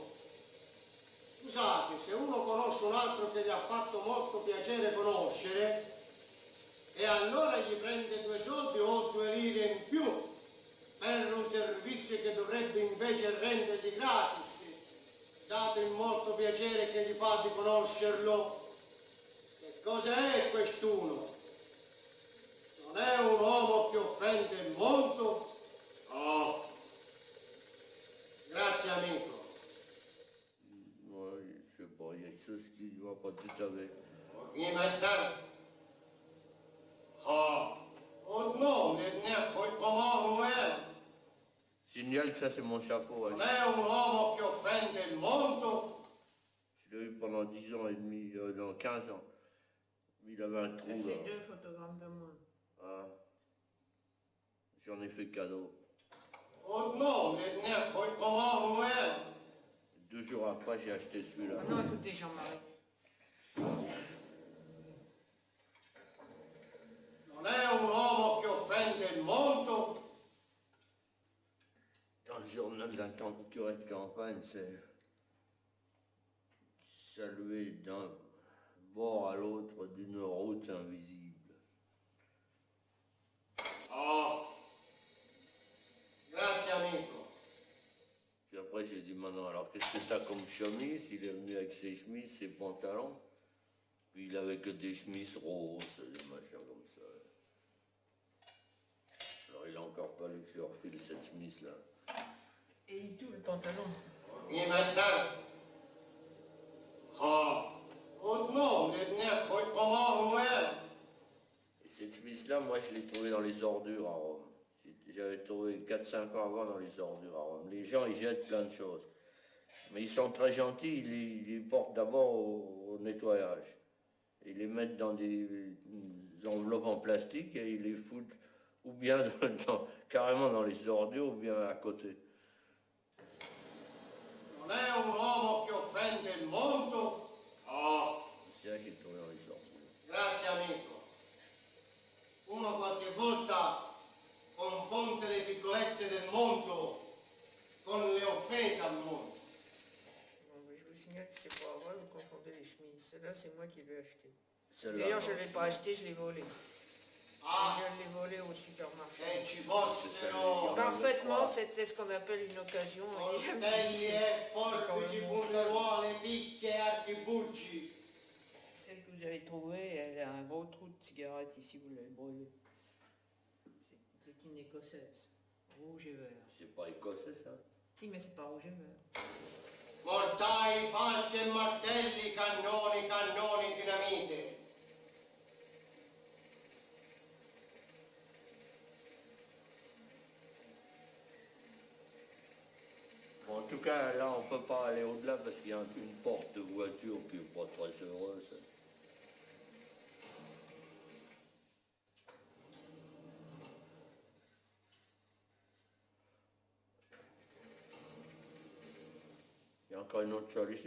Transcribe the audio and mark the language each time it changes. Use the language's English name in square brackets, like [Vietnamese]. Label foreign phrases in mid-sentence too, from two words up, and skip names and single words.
[Italian] Scusate, se uno conosce un altro che gli ha fatto molto piacere conoscere, e allora gli prende 2 soldi o 2 lire in più per un servizio che dovrebbe invece rendergli gratis, dato il molto piacere che gli fa di conoscerlo. Che cosa è quest'uno? Non è un uomo che offende il mondo? Oh, Grazie amico. [French] Ouais, je sais pas, il y a quelque chose qui ne va pas tout avec. Oui, [Italian] maestà. oh. Oh no, ne foi come non è. [French] Signale que ça c'est mon chapeau. Ouais. [Italian] Non è un uomo che offende il mondo. [French] Je l'ai eu pendant 10 ans et demi, non, 15 ans. Il avait un trou C'est là. 2 photogrammes de moins. Ah. J'en ai fait cadeau. [Italian] Oh no, ne foi come non è. [French] 2 jours après, j'ai acheté celui-là. Non, écoutez, Jean-Marie. [Italian] Non è un uomo che offende il mondo. [French] Dans le journal d'un curé de campagne, c'est saluer d'un bord à l'autre d'une route invisible. Oh, [Italian] Grazie amico. [French] Puis après, j'ai dit, maintenant, alors qu'est-ce que t'as comme chemise? Il est venu avec ses chemises, ses pantalons. Puis il avait que des chemises roses, des machins comme ça. Alors il a encore fallu que je refile cette chemise-là. Et il tout le pantalon. Oui, [Italian] maestà. oh. Oh no, ne foi come non è. [French] Et cette chemise-là, moi, je l'ai trouvée dans les ordures à Rome. J'avais trouvé 4-5 ans avant dans les ordures à Rome. Les gens, ils jettent plein de choses. Mais ils sont très gentils, ils les portent d'abord au nettoyage. Ils les mettent dans des enveloppes en plastique et ils les foutent ou bien carrément dans les ordures ou bien à côté. [Italian] Non è un uomo che offende il mondo. Oh, [French] C'est là que j'ai trouvé dans les ordures. [Italian] Grazie amico. Uno qualche volta confonde le piccolezze del mondo con le offese al mondo. [French] Bon, je vous signale que c'est pas vrai, vous confondez les chemises. Celle-là, c'est moi qui l'ai acheté. Celle-là, D'ailleurs, je non. ne l'ai pas acheté, je l'ai volé. Ah, Je l'ai volé au supermarché. [Italian] se ci fossero [French] Parfaitement, c'était ce qu'on appelle une occasion. Et je me suis dit, [Italian] coltelli e forbici, [French] c'est quand même [Italian] punteruole, picche e archibugi. [French] Celle que vous avez trouvée, elle a un gros trou de cigarette ici, vous l'avez brûlée. C'est une écossaise, rouge et vert. C'est pas écossais, ça. Si, mais c'est pas rouge et vert. [Italian] Mortai, facce e martelli, cannoni, cannoni, dinamite. [French] Bon, en tout cas, là, on peut pas aller au-delà parce qu'il y a une porte de voiture qui est pas très heureuse. Il y a encore une autre solution.